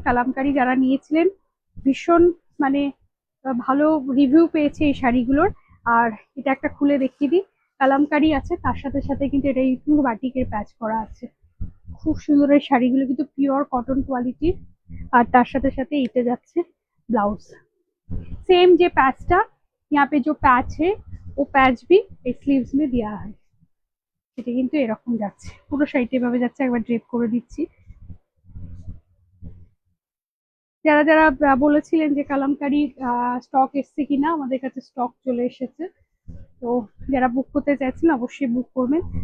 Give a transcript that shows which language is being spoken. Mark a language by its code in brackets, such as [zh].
[bn] কালামকারী যারা নিয়েছিলেন ভীষণ মানে ভালো রিভিউ পেয়েছে এই শাড়িগুলোর। আর এটা একটা খুলে দেখিয়ে দিই, কালামকারী আছে, তার সাথে সাথে কিন্তু এটা একটু বাটিকের প্যাচ করা আছে। খুব সুন্দর এই শাড়িগুলো, কিন্তু পিওর কটন কোয়ালিটির। আর তার সাথে সাথে এইটা যাচ্ছে ब्लाउज। [hi] सेम जो पैचटा यहाँ पे जो पैच है वो पैच भी स्लीव्स में दिया है। [bn] এটা কিন্তু এরকম যাচ্ছে, পুরো শাড়িটা এভাবে যাচ্ছে। একবার ড্রেপ করে দিচ্ছি। যারা যারা বলেছিলেন যে কালামকারী স্টক এসছে কিনা, আমাদের কাছে স্টক চলে এসেছে। তো যারা বুক করতে চাইছেন অবশ্যই বুক করবেন।